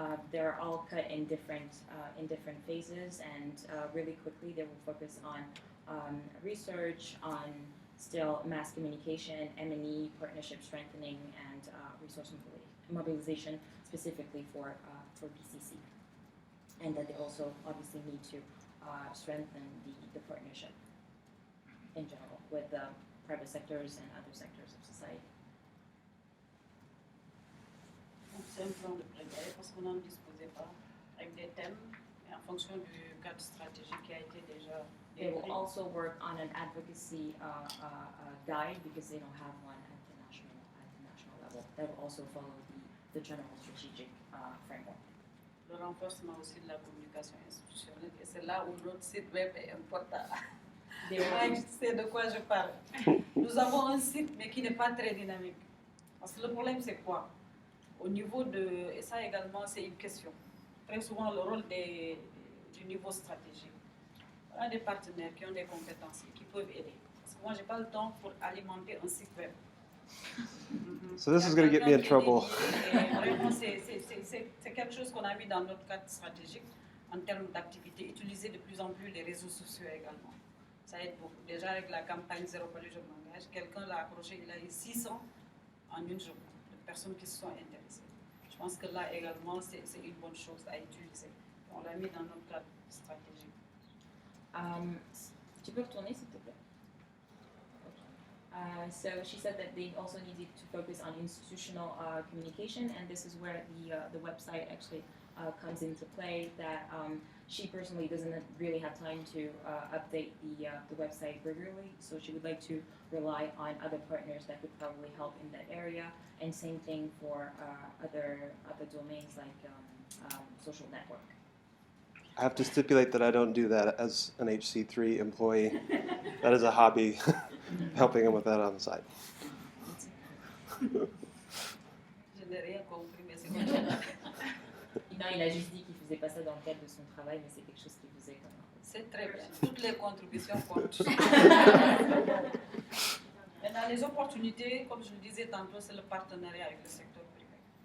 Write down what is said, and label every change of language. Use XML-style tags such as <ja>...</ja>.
<en>They're all cut in different phases, and really quickly they will focus on research, on still mass communication, M&E, partnership strengthening, and resource mobilization specifically for BCC. And that they also obviously need to strengthen the partnership in general with the private sectors and other sectors of society.</en> <fr>C'est un plan de plaidoyer parce qu'on n'en disposait pas avec des thèmes et en fonction du cadre stratégique qui a été déjà.</fr> <en>They will also work on an advocacy guide because they don't have one at the national level. That will also follow the general strategic framework.</en> <fr>Le renforcement aussi de la communication institutionnelle, et c'est là où notre site web est important. Moi, je sais de quoi je parle. Nous avons un site, mais qui n'est pas très dynamique. Parce que le problème, c'est quoi? Au niveau de... Et ça également, c'est une question. Très souvent, le rôle du niveau stratégique. On a des partenaires qui ont des compétences et qui peuvent aider. Parce que moi, je n'ai pas le temps pour alimenter un site web.</fr> <en>So this is going to get me in trouble.</en> <fr>Vraiment, c'est quelque chose qu'on a mis dans notre cadre stratégique en termes d'activité. Utiliser de plus en plus les réseaux sociaux également. Ça aide beaucoup. Déjà avec la campagne Zéro Palais, je m'engage, quelqu'un l'a approché, il a eu 600 en une journée de personnes qui se sont intéressées. Je pense que là également, c'est une bonne chose à utiliser. On l'a mis dans notre cadre stratégique. Tu peux retourner s'il te plaît?</fr> <en>Okay. So she said that they also needed to focus on institutional communication, and this is where the website actually comes into play. That she personally doesn't really have time to update the website regularly, so she would like to rely on other partners that could probably help in that area. And same thing for other domains like social network. I have to stipulate that I don't do that as an HC3 employee. That is a hobby, helping him with that on the side.</en> <fr>Je n'ai rien compris, mais c'est comme ça. Non, il a juste dit qu'il faisait pas ça dans le cadre de son travail, mais c'est quelque chose qu'il faisait quand même. C'est très bien. Toutes les contributions comptent. Maintenant, les opportunités, comme je le disais tantôt, c'est le partenariat avec le secteur privé.</fr>